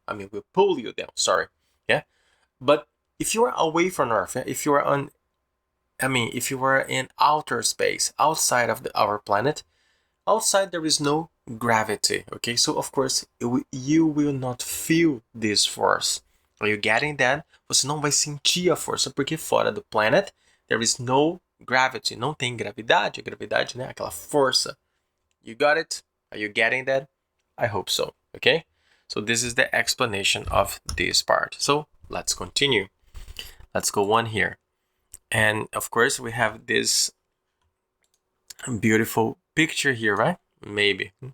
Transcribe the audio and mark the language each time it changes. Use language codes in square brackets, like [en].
[en] I mean, will pull you down, sorry, yeah? But if you are away from Earth, if you are in outer space, outside of our planet, outside there is no gravity, okay? So, of course, you will not feel this force. Are you getting that? [pt] Você não vai sentir a força, porque fora do planet, [en] there is no gravity. [pt] Não tem gravidade. A gravidade, né? Aquela força. [en] You got it? Are you getting that? I hope so, okay? So this is the explanation of this part. So let's continue. Let's go on here. And of course, we have this beautiful picture here, right? Maybe.